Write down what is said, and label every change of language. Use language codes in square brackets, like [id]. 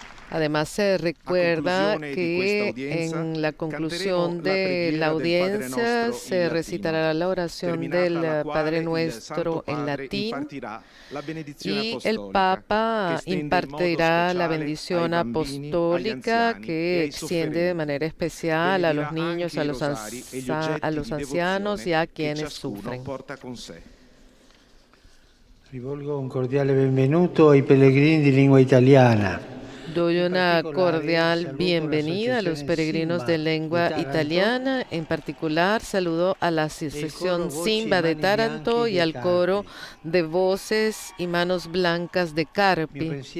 [es] Además, se recuerda que en la conclusión de la audiencia se recitará la oración del Padre Nuestro en latín y el Papa impartirá la bendición apostólica que extiende de manera especial a los niños, a los ancianos y a quienes sufren. [it] Rivolgo un cordiale benvenuto ai pellegrini di lingua italiana. [es] Doy una cordial bienvenida a los peregrinos de lengua italiana. En particular, saludo a la Asociación Simba de Taranto y al coro de voces y manos blancas de Carpi.